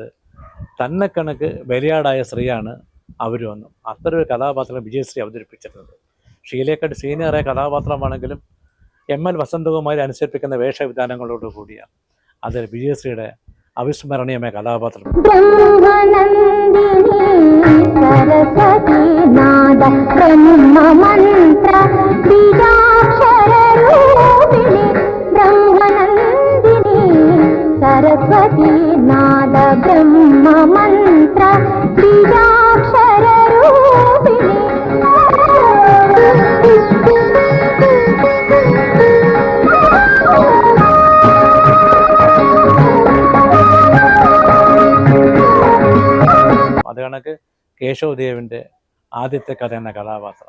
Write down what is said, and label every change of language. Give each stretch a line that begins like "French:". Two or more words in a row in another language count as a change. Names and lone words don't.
Malayalam: തന്നെ കണക്ക് ബലിയാടായ സ്ത്രീയാണ് അവരുമെന്നും. അത്തരൊരു കഥാപാത്രം വിജയശ്രീ അവതരിപ്പിച്ചിരുന്നത്. ഷീലയെക്കാട്ട് സീനിയറായ കഥാപാത്രമാണെങ്കിലും എം.എൽ. വസന്തകുമാരി അനുസരിപ്പിക്കുന്ന വേഷവിധാനങ്ങളോട് കൂടിയാണ്. അത് വിജയശ്രീയുടെ അവിസ്മരണീയമായ കഥാപാത്രം.
Sanskrit: सरस्वती नाद ब्रह्म मंत्र बीजाक्षर रूपिणी
Malayalam: അത് കണക്ക് കേശവദേവിൻ്റെ ആദ്യത്തെ കഥ എന്ന കഥാപാത്രം.